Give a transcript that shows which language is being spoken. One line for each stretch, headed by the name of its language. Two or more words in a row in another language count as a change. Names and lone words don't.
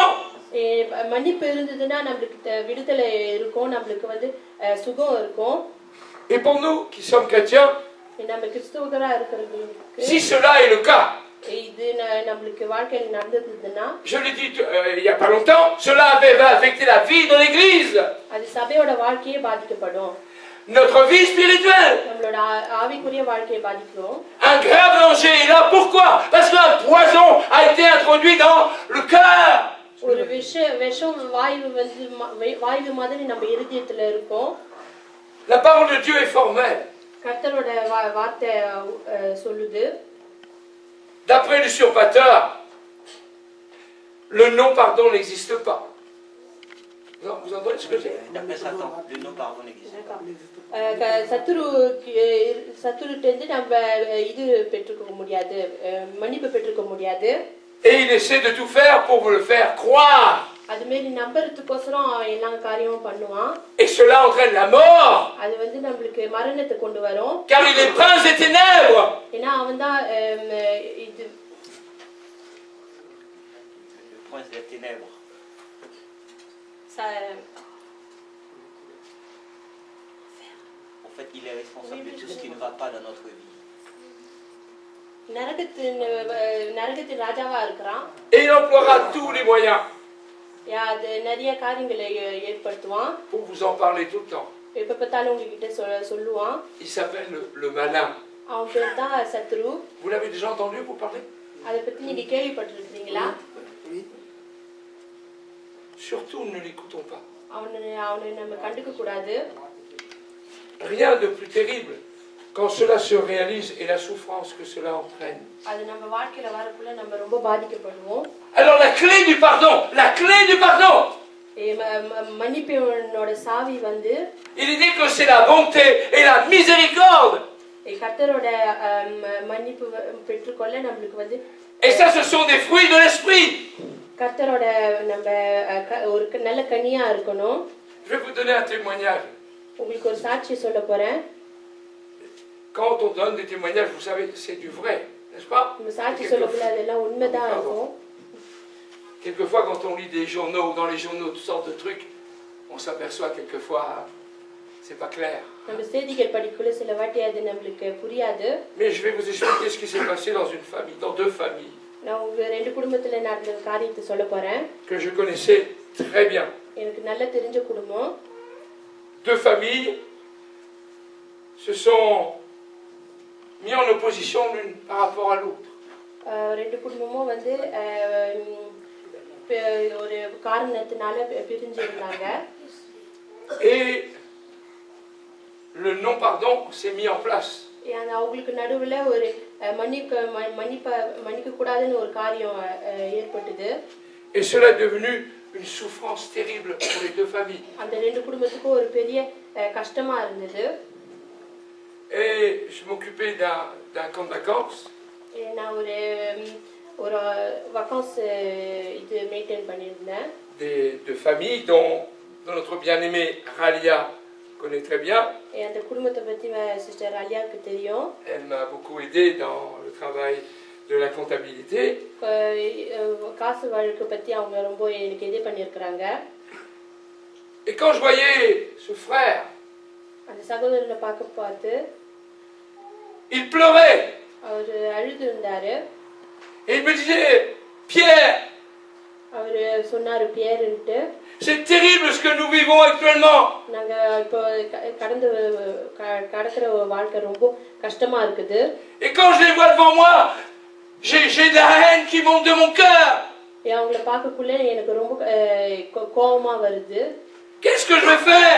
Tamil: மன்னிப்பு இருந்ததுன்னா நம்மளுக்கு விடுதலை இருக்கும், நம்மளுக்கு வந்து சுகம் இருக்கும்.
French: Et pour nous qui sommes chrétiens,
Tamil: நம்ம கிறிஸ்தவர்களா இருக்கிறவங்களுக்கு
French: si cela est le cas,
Tamil: இது நம்மளுக்கு வாழ்க்கையில் நடந்ததுன்னா,
French: je l'ai dit il y a pas longtemps, cela va affecter la vie de l'église.
Tamil: அது சபையோட வாழ்க்கையே பாதிக்கப்படும்.
French: Notre vie spirituelle.
Tamil: நம்மளோட ஆவிக்குரிய வாழ்க்கையை பாதிக்கும்.
French: Un grave danger est là. Pourquoi? Parce qu'un poison a été introduit dans le cœur.
Tamil: ஒரு விஷம் வாயு மாதிரி நம்ம இருதயத்துல இருக்கும்.
French: La parole de Dieu est formelle.
Tamil: கர்த்தரோட வார்த்தை சொல்லுது.
French: D'après l'usurpateur, le non-pardon n'existe pas. Vous entendez ce que j'ai dit? D'après Satan, le non-pardon n'existe pas.
Tamil: சத்துருட்டேந்து நம்ம இது பெற்றுக்க முடியாது, மன்னிப்பு பெற்றுக்க முடியாது.
French: Et il essaie de tout faire pour vous le faire croire.
Tamil: அது மாதிரி நம்பறதுக்கோசரம் எல்லா காரியமும் பண்ணுவான்.
French: Et cela entraîne la mort.
Tamil: அது வந்து நமக்கு மரணத்தை கொண்டு வரும்.
French: Car il est prince des ténèbres.
Tamil: ஏன்னா அவன் தான் இது
French: Le prince des ténèbres. En fait, il est responsable de tout ce qui ne va pas dans notre vie.
Tamil: நரகத்தின் ராஜாவா இருக்கிறான்.
French: Et il emploiera tous les moyens
Tamil: அது நிறைய காரியங்களை ஏற்படுத்துவான்.
French: pour vous en parler tout le temps.
Tamil: எப்ப பார்த்தாலும் உங்ககிட்ட சொல்லுவான்.
French: Il s'appelle le malin.
Tamil: அவன் பேர் தான் சத்ரு.
French: Vous l'avez déjà entendu pour parler?
Tamil: அதை பத்தி நீங்க கேள்விப்பட்டிருக்கீங்களா?
French: Surtout ne l'écoutons pas.
Tamil: அவனை நம்ம கண்டுக்க கூடாது.
French: Rien de plus terrible quand cela se réalise et la souffrance que cela entraîne.
Tamil: அது நம்ம வாழ்க்கையில வரக்குள்ள நம்ம ரொம்ப பாதிக்கப்படுவோம்.
French: Alors la clé du pardon, la clé du pardon.
Tamil: மன்னிப்போட சாவி வந்து
French: Il est dit que c'est la bonté et la miséricorde.
Tamil: கர்த்தரோட மன்னிப்பு பெற்றுக்கொள்ள நம்மளுக்கு வந்து
French: Et ça ce sont des fruits de l'esprit.
Tamil: கர்த்தரோட நம்ம ஒரு நல்ல கனியா இருக்கணும்.
French: Je vais vous donner un témoignage.
Tamil: உங்களுக்கு ஒரு சாட்சி சொல்ல போறேன்.
French: Quand on donne des témoignages, vous savez, c'est du vrai, n'est-ce pas?
Tamil: சாட்சி சொல்லக்குள்ள அதெல்லாம் உண்மைதான் இருக்கும்.
French: Quelquefois, quand on lit des journaux, dans les journaux, toutes sortes de trucs, on s'aperçoit quelquefois, c'est pas clair.
Tamil: நம்ம செய்திகள் படிக்குள்ள சில வாட்டி அது நமக்கு புரியாது.
French: Mais je vais vous expliquer ce qui s'est passé dans une famille, dans deux familles.
Tamil: நான் உங்க ரெண்டு குடும்பத்துல நடந்த காரியத்தை சொல்ல போறேன்.
French: Que je connaissais très bien.
Tamil: எனக்கு நல்லா தெரிஞ்ச குடும்பம்.
French: Deux familles se sont mis en opposition l'une par rapport à l'autre.
Tamil: ரெண்டு குடும்பமும் வந்து ஒரு காரணத்தினால பிரிஞ்சு இருந்தாங்க.
French: Et le non-pardon s'est mis en place.
Tamil: அவங்களுக்கு நடுவுல ஒரு மன்னிக்க கூடாதுன்னு ஒரு காரியம் ஏற்பட்டது.
French: Et cela est devenu une souffrance terrible pour les deux familles.
Tamil: அந்த ரெண்டு குடும்பத்துக்கும் ஒரு பெரிய கஷ்டமா இருந்தது.
French: Et je m'occupais d'un camp de vacances.
Tamil: நான் ஒரு vacances இது மெயின்டைன் பண்ணியிருந்தேன்.
French: De familles dont notre bien-aimée Ralia connaît très bien.
Tamil: அந்த குடும்பத்தை பத்தி சிஸ்டர் ராலியாவுக்கு தெரியும்.
French: Elle m'a beaucoup aidé dans le travail de la comptabilité.
Tamil: காசு வழக்கு பத்தி அவங்க ரொம்ப எனக்கு இது பண்ணியிருக்கிறாங்க.
French: Et quand je voyais ce frère,
Tamil: அந்த சகோதரனை பார்த்து
French: il pleurait.
Tamil: அவர் அழுது இருந்தாரு.
French: Et il me disait, Pierre,
Tamil: அவர் சொன்னாரு பியர்ன்ட்டு.
French: c'est terrible ce que nous vivons actuellement.
Tamil: நாங்க இப்போ கடக்கிற வாழ்க்கை ரொம்ப கஷ்டமா இருக்குது.
French: Et quand je les vois devant moi, j'ai de la haine qui monte de mon cœur.
Tamil: அவங்கள பார்க்கக்குள்ள எனக்கு ரொம்ப கோபமா வருது.
French: Qu'est-ce que je vais faire?